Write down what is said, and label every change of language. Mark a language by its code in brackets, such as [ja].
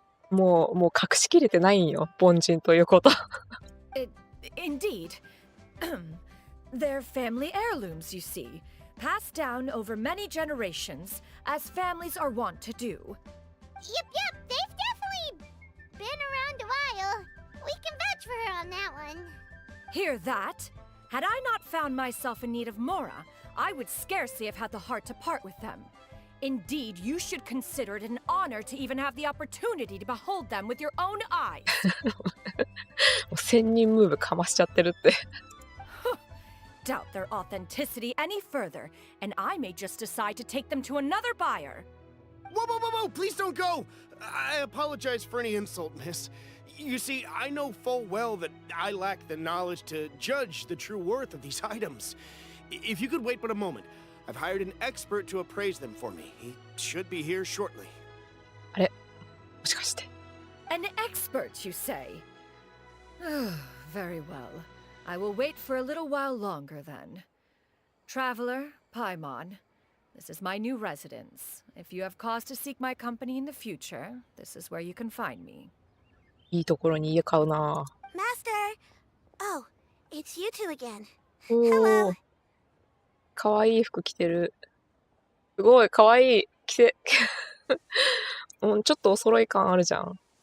[ja] もう隠しきれてないんよ。凡人ということ。 [en] Indeed. They're family heirlooms, you see. Passed down over many generations, as families are wont to do. Yep, they've definitely been around a while. We can vouch for her on that one. Hear that? Had I not found myself in need of Mora, I would scarcely have had the heart to part with them. Indeed, you should consider it an honor to even have the opportunity to behold them with your own eyes. [ja] もう仙人ムーブかましちゃってるって。 [en] Doubt their authenticity any further, and I may just decide to take them to another buyer. Whoa, please don't go! I apologize for any insult, miss. You see, I know full well that I lack the knowledge to judge the true worth of these items. If you could wait but a moment, I've hired an expert to appraise them for me. He should be here shortly. [ja] あれ、もしかして。 [en] An expert, you say? Very well. I will wait for a little while longer then. Traveler, Paimon, this is my new residence. If you have cause to seek my company in the future, this is where you can find me. [ja] いいところに家買うな。 [en] Master! Oh, it's you two again. [ja] おお。かわいい服着てる。すごい、かわいい。着せ。うん、ちょっとお揃い感あるじゃん。